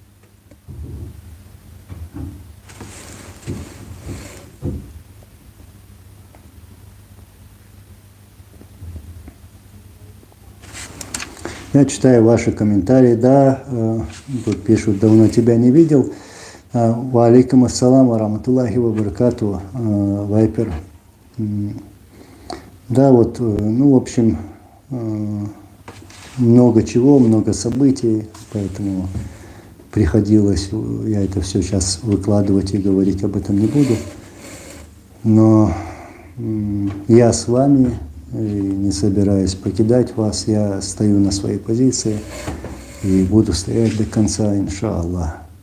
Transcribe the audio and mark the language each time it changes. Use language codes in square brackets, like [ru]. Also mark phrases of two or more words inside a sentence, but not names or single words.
[ru] Я читаю ваши комментарии. Да, тут пишут, давно тебя не видел. [ar] وعليكم السلام ورحمة الله وبركاته, [ru] Вайпер. Да, вот, ну, в общем, много чего, много событий, поэтому приходилось, я это все сейчас выкладывать и говорить об этом не буду. Но я с вами и не собираюсь покидать вас, я стою на своей позиции и буду стоять до конца, иншаллах.